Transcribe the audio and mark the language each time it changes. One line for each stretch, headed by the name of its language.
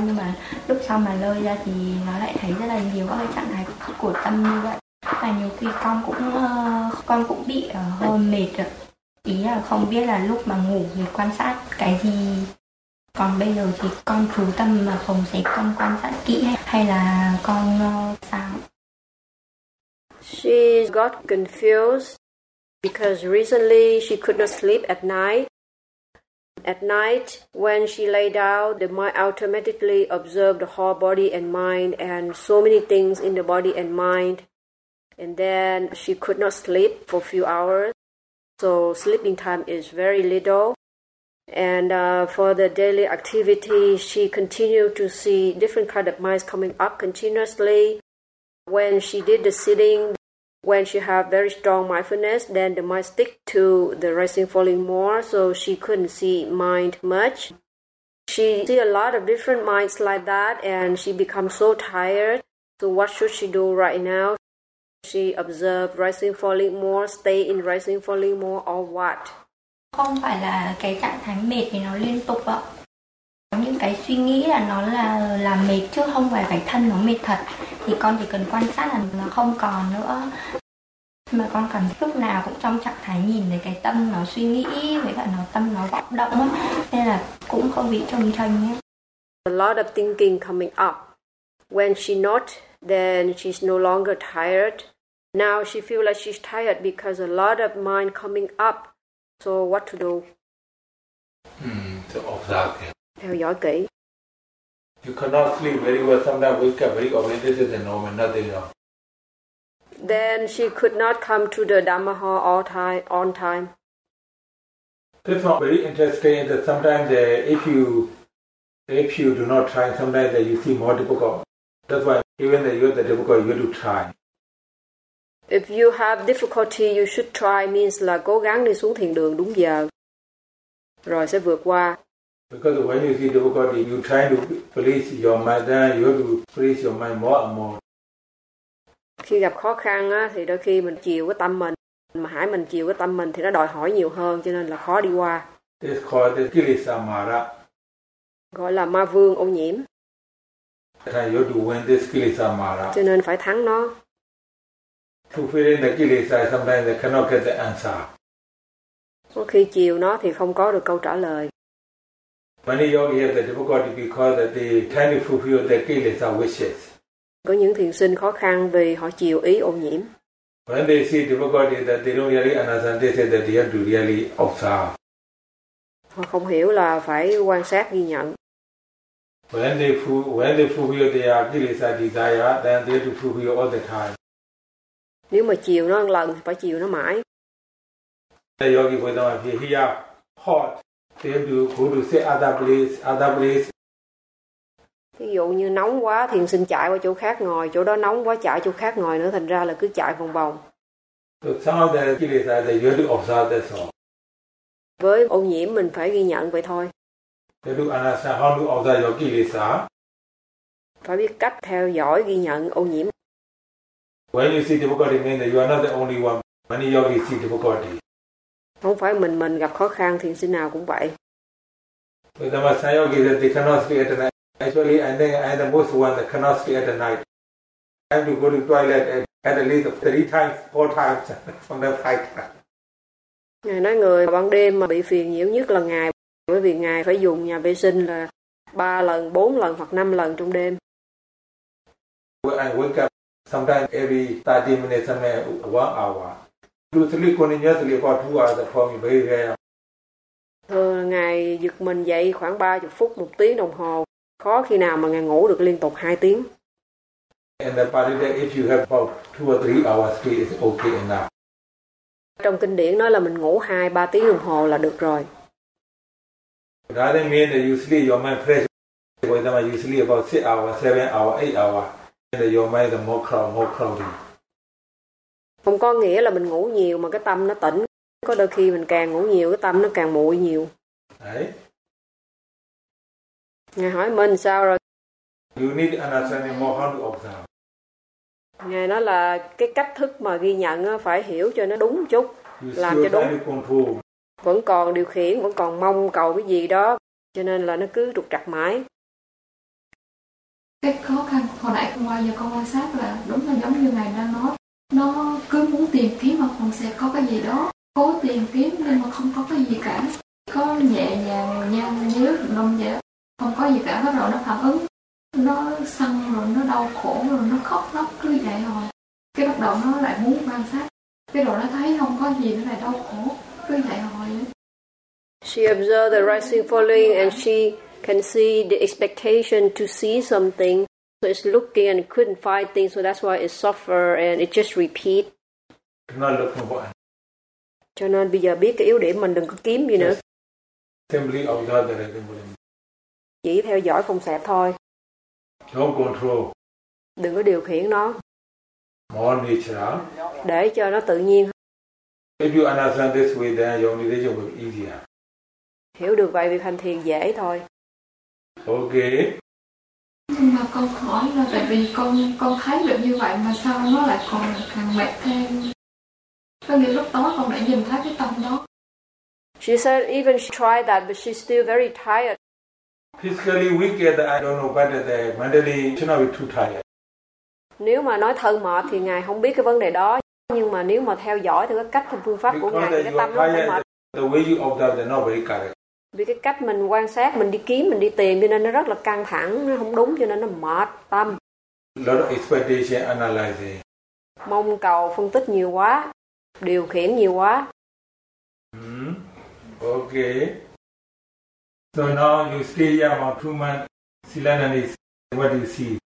Vietnamese: Nhưng mà lúc sau mà lơ ra thì nó lại thấy rất là nhiều các cái trạng thái của tâm như vậy. Và nhiều khi con cũng bị hơi mệt ạ. Ý là không biết là lúc mà ngủ thì quan sát cái gì. Còn bây giờ thì con chú tâm mà phòng sẽ con quan sát kỹ hay là con sao?
English: She got confused because recently she could not sleep at night. At night, when she lay down, the mind automatically observed the whole body and mind and so many things in the body and mind. And then she could not sleep for a few hours. So sleeping time is very little. And for the daily activity, she continued to see different kind of minds coming up continuously. When she did the sitting, when she have very strong mindfulness, then the mind stick to the rising falling more, so she couldn't see mind much. She see a lot of different minds like that, and she becomes so tired. So what should she do right now? She observed rising falling more, stay in rising falling more, or what?
Vietnamese: Không phải là cái trạng thái mệt thì nó liên tục ạ. Những cái suy nghĩ là nó là mệt chứ không phải cái thân nó mệt thật. Thì con chỉ cần quan sát là nó không còn nữa. mà con cảm thấy lúc nào cũng trong trạng thái nhìn thấy cái tâm nó suy nghĩ với cả nó tâm nó vọng động á, nên là cũng không bị trông tranh nhé.
English: A lot of thinking coming up. When she not, then she's no longer tired. Now she feel like she's tired because a lot of mind coming up. So what to do?
Vietnamese: Theo dõi kỹ.
English: You cannot sleep very well. Sometimes wake up very awake. This is normal. Nothing wrong. Then she could not come to the Dhamma hall all time on time. This is very interesting. That sometimes if you do not try, sometimes that you see more difficult. That's why even if you are the difficult, you have to try. If you have difficulty, you should try means
Vietnamese: là cố gắng đi xuống thiền đường đúng giờ, rồi sẽ vượt qua.
English: Because when you see difficulty, you try to please your mind, then you have to please your mind more and more.
Vietnamese: Khi gặp khó khăn á, thì đôi khi mình chiều cái tâm mình, mà hãy mình chiều cái tâm mình thì nó đòi hỏi nhiều hơn, cho nên là khó đi qua.
English: It's called the kilesamara.
Vietnamese: Gọi là ma vương ô nhiễm.
English: Then you have to win this kilesamara.
Vietnamese: Cho nên phải thắng nó.
English: Fulfilling the kilesa, sometimes they cannot get the answer.
Vietnamese: Có khi chiều nó thì không có được câu trả lời.
English: Many yogis have the difficulty because they try to fulfill the kilesa wishes.
Vietnamese: Có những thiền sinh khó khăn vì họ chịu ý ô nhiễm.
English: When they see difficulty that they don't really understand, they say that they have to really observe.
Vietnamese: Họ không hiểu là phải quan sát ghi nhận.
English: When they fulfill their kilesa desire, then they have to fulfill all the time.
Vietnamese: Nếu mà chiều nó một lần thì phải chiều nó mãi.
English: The yogi for example, he are hot. They have to go to say other place.
Vietnamese: Ví dụ như nóng quá, thiền sinh chạy qua chỗ khác ngồi, chỗ đó nóng quá chạy chỗ khác ngồi nữa, thành ra là cứ chạy vòng vòng.
English: So some of the kilesa that you have to observe, that's all.
Vietnamese: Với ô nhiễm mình phải ghi nhận vậy thôi.
English: You have to understand how to observe your kilesa.
Vietnamese: Phải biết cách theo dõi ghi nhận ô nhiễm.
English: When you see difficulty, mean that you are not the only one. Many yogis see difficulty.
Vietnamese: Không phải mình gặp khó khăn, thiền sinh nào cũng vậy.
English: But the Masai yogi that they cannot sleep at night. Actually, I'm the most one that cannot sleep at night. I have to go to toilet at least 3 times, 4 times from the night.
Vietnamese: Ngài nói người ban đêm mà bị phiền nhiều nhất là ngài, bởi vì ngài phải dùng nhà vệ sinh là 3 lần, 4 lần hoặc 5 lần trong đêm.
English: I wake up sometimes every 30 minutes, sometimes 1 hour. To sleep continuously about 2 hours for me very rare.
Vietnamese: Thường ngài giật mình dậy khoảng 30 phút, 1 tiếng đồng hồ. Khó khi nào mà ngài ngủ được liên tục 2 tiếng.
English: And the part of that, if you have about 2 or 3 hours sleep, it's okay enough.
Vietnamese: Trong kinh điển nói là mình ngủ 2-3 tiếng đồng hồ là được rồi.
English: That means that you sleep your mind fresh. For example, you sleep about 6 hours, 7 hours, 8 hours, and your mind is more cloudy.
Vietnamese: Không có nghĩa là mình ngủ nhiều mà cái tâm nó tỉnh. Có đôi khi mình càng ngủ nhiều cái tâm nó càng muội nhiều. Đấy. Ngài hỏi mình sao rồi?
English: You need understanding more how to observe.
Vietnamese: Ngài nói là cái cách thức mà ghi nhận phải hiểu cho nó đúng một chút,
English: you
Vietnamese: làm cho đúng.
English: Control.
Vietnamese: Vẫn còn điều khiển, vẫn còn mong cầu cái gì đó, cho nên là nó cứ trục trặc mãi. Cái khó khăn hồi nãy ngoài giờ con quan sát là đúng là giống như ngài đang nói, nó cứ muốn tìm kiếm mà không sẽ có cái gì đó, cố tìm kiếm nhưng mà không có cái gì cả, có nhẹ nhàng nhăn nhíu lông dạ. Không có gì cả, bắt đầu nó phản ứng, nó sân rồi nó đau khổ rồi nó khóc lóc cứ vậy thôi. Cái bắt đầu nó lại muốn quan sát, cái đầu nó thấy không có gì, nó lại đau khổ cứ vậy thôi.
English: She observed the rising falling and she can see the expectation to see something. So it's looking and couldn't find things, so that's why it suffer and it just repeat. Not looking for it.
Vietnamese: Cho nên bây giờ biết cái yếu điểm mình đừng có kiếm gì nữa.
English: Simply observe the rising falling.
Vietnamese: Chỉ theo dõi phong sẹp thôi.
English: Don't control.
Vietnamese: Đừng có điều khiển nó.
English: More natural.
Vietnamese: Để cho nó tự nhiên.
English: If you understand this way, then your meditation will be easier.
Vietnamese: Hiểu được vậy việc hành thiền dễ thôi. Ok. Nhưng mà con hỏi là tại vì con thấy được như vậy mà sao nó lại còn càng mệt thêm. Có nghĩa lúc đó con đã nhìn thấy cái tâm đó.
English: She said even she tried that but she's still very tired. Physically weak, I don't know, but mentally she's not too tired.
Vietnamese: Nếu mà nói thân mệt thì ngài không biết cái vấn đề đó. Nhưng mà nếu mà theo dõi theo cái cách theo phương pháp
English: because
Vietnamese: của ngài thì cái tâm nó không mệt.
English: The way you observe is not very correct.
Vietnamese: Vì cái cách mình quan sát, mình đi kiếm, mình đi tìm cho nên nó rất là căng thẳng, nó không đúng cho nên nó mệt tâm.
English: Lot of expectation analyzing.
Vietnamese: Mong cầu phân tích nhiều quá, điều khiển nhiều quá. Okay.
English: So now you see your improvement, Silanandi, what do you see?